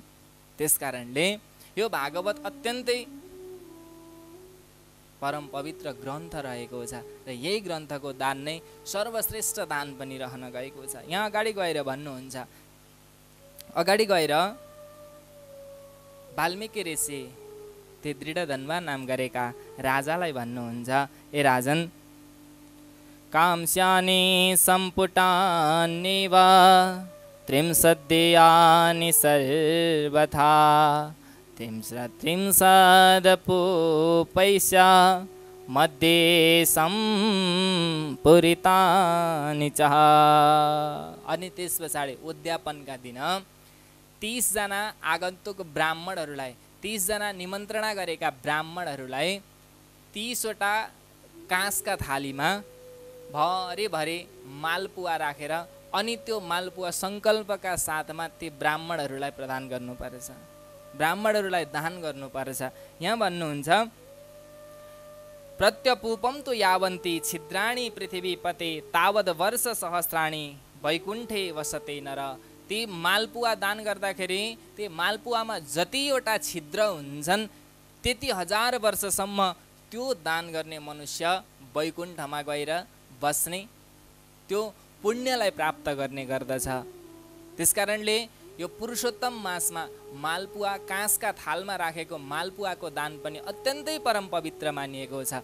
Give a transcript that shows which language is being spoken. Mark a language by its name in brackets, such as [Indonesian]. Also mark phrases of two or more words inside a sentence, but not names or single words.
[Nepali] त्यसकारणले यो भागवत अत्यन्तै परम पवित्र ग्रन्थ रहेको छ र यही ग्रन्थको दान नै सर्वश्रेष्ठ दान पनि रहन गएको छ। यहाँ अगाडि गएर भन्नुहुन्छ, अगाडि गएर वाल्मीकि ऋषि ते दृढधन्वा नाम गरेका राजालाई भन्नुहुन्छ, ए राजन, [Sanskrit] कांस्यानि सम्पुटान्येव त्रिंशद्देयानि सर्वथा त्रिंशदपूपैस्या मध्ये सम्पूरितानि च। [Nepali] अनि त्यस पछाडि उद्यापनका दिन 30 जना आगन्तुक ब्राह्मणहरूलाई, 30 जना निमन्त्रणा गरेका ब्राह्मणहरूलाई 30 वटा काँसका थालीमा भरे मालपुवा राखेर अनि त्यो मालपुवा सङ्कल्पका साथमा ती ब्राह्मणहरूलाई प्रदान गर्नुपर्छ, ब्राह्मणहरूलाई दान गर्नुपर्छ। यहाँ भन्नुहुन्छ, [Sanskrit] प्रत्यपूपम तु यावन्ति छिद्राणि पृथ्वीपते तावद वर्ष सहस्राणि वैकुण्ठे वसते नर। [Nepali] ती मालपुवा दान गर्दाखेरि ती मालपुवामा जतिवटा छिद्र हुन्छन् त्यति 1000 वर्षसम्म त्यो दान गर्ने मनुष्य वैकुण्ठमा गएर बस्ने, त्यो पुण्यलाई प्राप्त गर्ने गर्दछ। त्यसकारणले यो पुरुषोत्तम मासमा मालपुवा, काँसका थालमा राखेको मालपुवाको दान पनि अत्यन्तै परम पवित्र मानिएको छ।